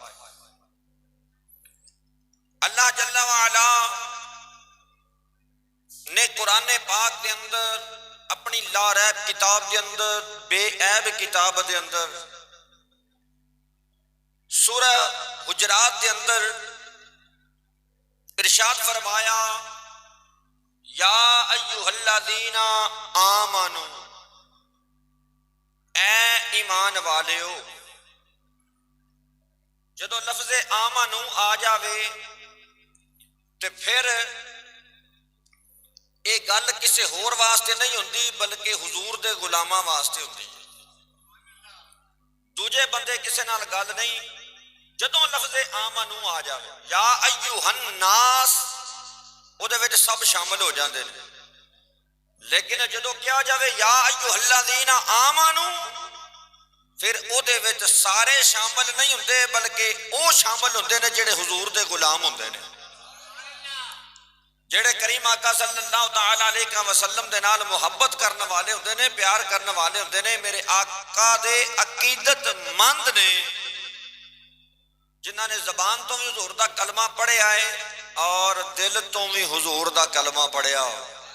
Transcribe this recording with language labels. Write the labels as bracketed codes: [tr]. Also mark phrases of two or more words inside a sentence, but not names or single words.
[pa] اللہ جل وعلا نے قرآن پاک دے اندر اپنی لا ریب کتاب دے اندر بے عیب کتاب دے اندر سورہ حجرات دے اندر ارشاد فرمایا [ar] یا ایھا الذین آمنو [pa] اے ایمان والیو. جدو لفظ آمنو آ جاوے تے پھر یہ گل کسی ہور واسطے نہیں ہوندی بلکہ حضور دے غلاماں واسطے ہوندی ہے. دوجے بندے کسے نال گل نہیں جدوں لفظ آمنو آ جائے [ar] یا ایھا الناس [pa] وہ وچ سب شامل ہو جاندے نے، لیکن جدوں کیا جاوے [ar] یا ایھا الذین آمنو [pa] پھر او دے وچ سارے شامل نہیں ہوندے بلکہ او شامل ہوندے نے جڑے حضور دے غلام ہوندے نے، جڑے کریم آقا [ar] صلی اللہ تعالی علیہ وسلم [pa] دے نال محبت کرنے والے ہوندے نے، پیار کرنے والے ہوندے نے، میرے آقا دے عقیدت مند نے، جنہاں نے زبان تو بھی حضور دا کلمہ پڑھیا ہے اور دل تو بھی حضور دا کلمہ پڑھیا ہو۔